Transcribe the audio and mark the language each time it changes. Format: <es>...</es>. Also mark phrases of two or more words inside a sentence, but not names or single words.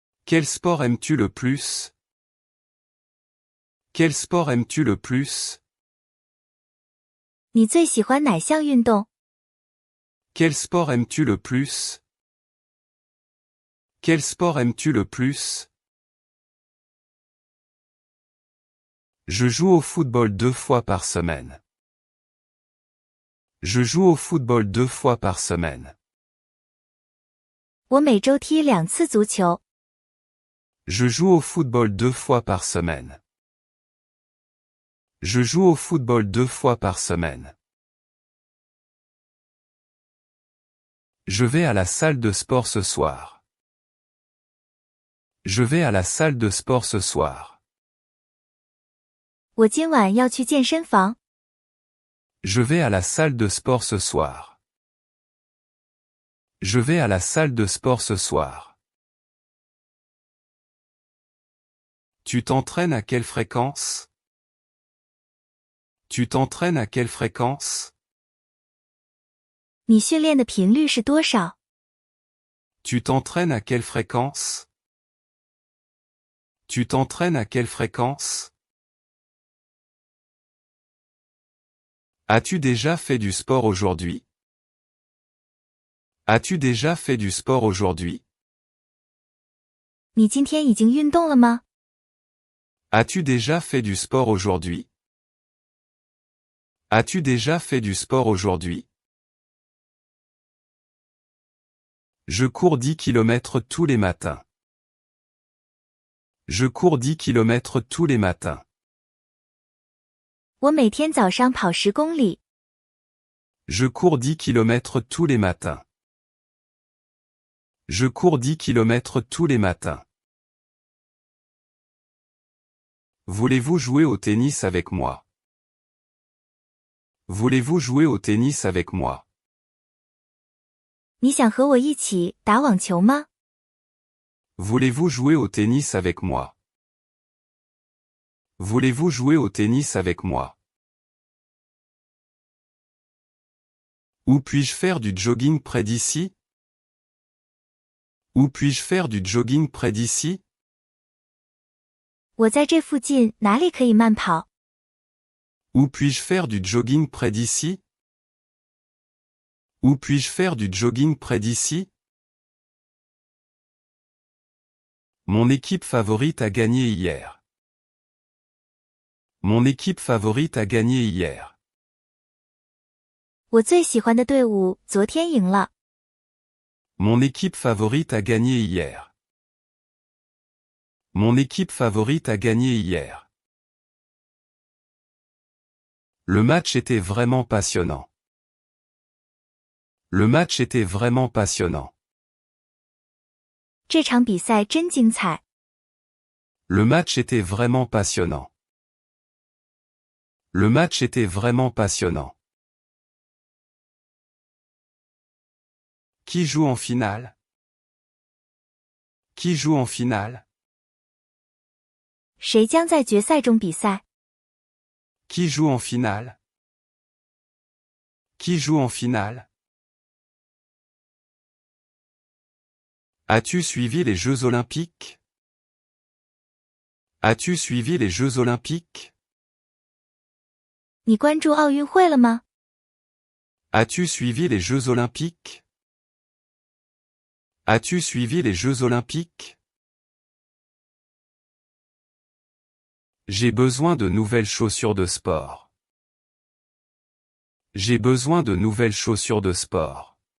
<fr>Quel sport aimes-tu le plus? Quel sport aimes-tu le plus?</fr> <zh>你最喜欢哪项运动？</zh> <fr>Quel sport aimes-tu le plus? Quel sport aimes-tu le plus? Je joue au football 2 fois par semaine. Je joue au football 2 fois par semaine.</fr> <zh>我每周踢2次足球。</zh> <fr>Je joue au football 2 fois par semaine. Je joue au football 2 fois par semaine. Je vais à la salle de sport ce soir. Je vais à la salle de sport ce soir.</fr> <zh>我今晚要去健身房。</zh> <fr>Je vais à la salle de sport ce soir. Je vais à la salle de sport ce soir. Tu t'entraînes à quelle fréquence? Tu t'entraînes à quelle fréquence?</fr> <zh>你训练的频率是多少？</zh> <fr>Tu t'entraînes à quelle fréquence? Tu t'entraînes à quelle fréquence? As-tu déjà fait du sport aujourd'hui? As-tu déjà fait du sport aujourd'hui?</fr> <zh>你今天已经运动了吗？</zh> <fr>As-tu déjà fait du sport aujourd'hui? As-tu déjà fait du sport aujourd'hui? Je cours 10 km tous les matins. Je cours 10 km tous les matins.</fr> <zh>我每天早上跑10公里。</zh> <fr>Je cours 10 km tous les matins. Je cours 10 km tous les matins. Voulez-vous jouer au tennis avec moi? Voulez-vous jouer au tennis avec moi?</fr> <zh>你想和我一起打网球吗？</zh> <fr>Voulez-vous jouer au tennis avec moi? Voulez-vous jouer au tennis avec moi? Où puis-je faire du jogging près d'ici? Où puis-je faire du jogging près d'ici?</fr> <zh>我在这附近哪里可以慢跑？</zh> <fr>Où puis-je faire du jogging près d'ici? Où puis-je faire du jogging près d'ici? Mon équipe favorite a gagné hier. Mon équipe favorite a gagné hier.</fr> <zh>我最喜欢的队伍昨天赢了。</zh> <fr>Mon équipe favorite a gagné hier. Mon équipe favorite a gagné hier. Le match était vraiment passionnant. Le match était vraiment passionnant.</fr> <zh>这场比赛真精彩。</zh> <fr>Le match était vraiment passionnant. Le match était vraiment passionnant. Qui joue en finale? Qui joue en finale?</fr> <zh>谁将在决赛中比赛？</zh> <fr>Qui joue en finale? Qui joue en finale? As-tu suivi les Jeux olympiques? As-tu suivi les Jeux olympiques?</fr> <zh>你关注奥运会了吗？</zh> <fr>As-tu suivi les Jeux olympiques? As-tu suivi les Jeux olympiques? J'ai besoin de nouvelles chaussures de sport. J'ai besoin de nouvelles chaussures de sport.</fr>